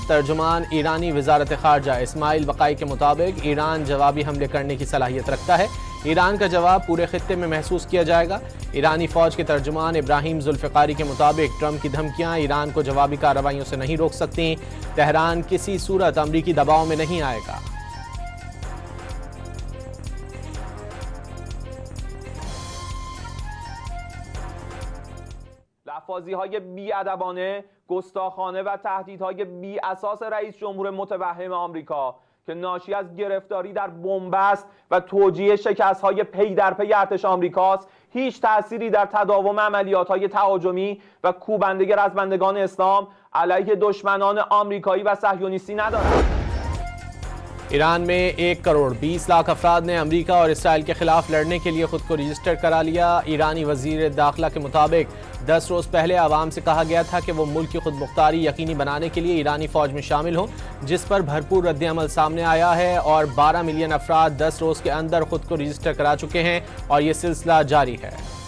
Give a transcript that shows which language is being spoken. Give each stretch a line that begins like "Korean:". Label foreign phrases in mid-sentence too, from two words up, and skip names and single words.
Urdu: ترجمان ایرانی وزارت خارجہ اسماعیل بقائی کے مطابق ایران جوابی حملے کرنے کی صلاحیت رکھتا ہے. ایران کا جواب پورے خطے میں محسوس کیا جائے گا۔ ایرانی فوج کے ترجمان ابراہیم ذوالفقاری کے مطابق ٹرمپ کی دھمکیاں ایران کو جوابی کارروائیوں سے نہیں روک سکتی. تہران کسی صورت امریکی دباؤ میں نہیں آئے گا.
Persian: لفاظی‌های بی‌ادبانه، گستاخانه و تهدیدهای بی‌اساس رئیس جمهور متوهم آمریکا که ناشی از گرفتاری در بنبست و توجیه شکست‌های پی در پی ارتش آمریکاست، هیچ تأثیری در تداوم عملیات‌های تهاجمی و کوبنده رزمندگان اسلام علیه دشمنان آمریکایی و صهیونیستی ندارد.
Urdu: ایران میں 1 کروڑ 20 لاکھ افراد نے امریکہ اور اسرائیل کے خلاف لڑنے کے لیے خود کو رجسٹر کرا لیا. ایرانی وزیر داخلہ کے مطابق 10 روز پہلے عوام سے کہا گیا تھا کہ وہ ملک کی خود مختاری یقینی بنانے کے لیے ایرانی فوج میں شامل ہوں، جس پر بھرپور ردِ عمل سامنے آیا ہے اور 12 ملین افراد 10 روز کے اندر خود کو رجسٹر کرا چکے ہیں اور یہ سلسلہ جاری ہے.